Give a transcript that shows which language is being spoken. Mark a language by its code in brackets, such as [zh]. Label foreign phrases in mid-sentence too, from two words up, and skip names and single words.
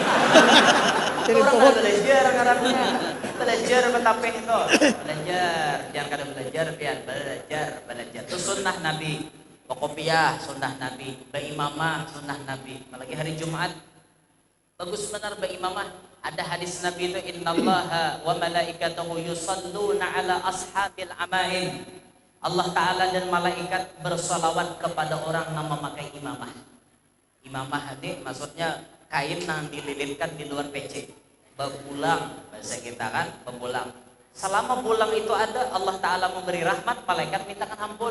[bjn] Orang kada belajar ngarannya. Belajar betapih itu. Belajar, jangan kada belajar pian belajar. Itu sunnah Nabi. Kopiah sunnah Nabi, beimamah sunnah Nabi. Apalagi hari Jumat bagus benar beimamah. Ada hadis Nabi itu [ar] إن الله وملائكته يصلون على أصحاب العمائم. [bjn] Allah Ta'ala dan malaikat bersalawat kepada orang yang memakai imamah. Imamah ini maksudnya kain yang dililitkan di luar peci. Bebulang bahasa kita kan, bebulang. Selama bulang itu ada, Allah Ta'ala memberi rahmat, malaikat mintakan ampun.